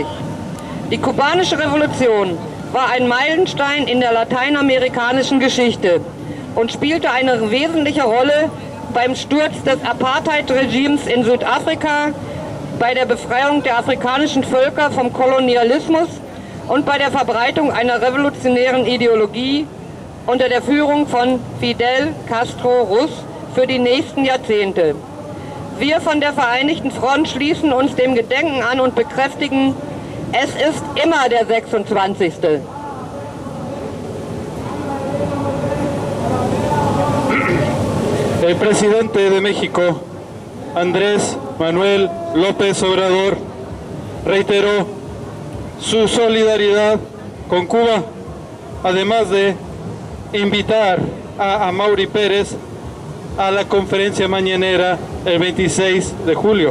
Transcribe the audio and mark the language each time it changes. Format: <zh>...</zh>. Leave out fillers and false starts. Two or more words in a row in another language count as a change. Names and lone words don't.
<de>Die kubanische Revolution war ein Meilenstein in der lateinamerikanischen Geschichte und spielte eine wesentliche Rolle beim Sturz des Apartheid-Regimes in Südafrika, bei der Befreiung der afrikanischen Völker vom Kolonialismus und bei der Verbreitung einer revolutionären Ideologie unter der Führung von Fidel Castro Ruz für die nächsten Jahrzehnte. Wir von der Vereinigten Front schließen uns dem Gedenken an und bekräftigen, es ist immer der 26.</de> <es>El presidente de México, Andrés Manuel López Obrador, reiteró su solidaridad con Cuba, además de invitar a Amaury Pérez a la conferencia mañanera el 26 de julio.</es>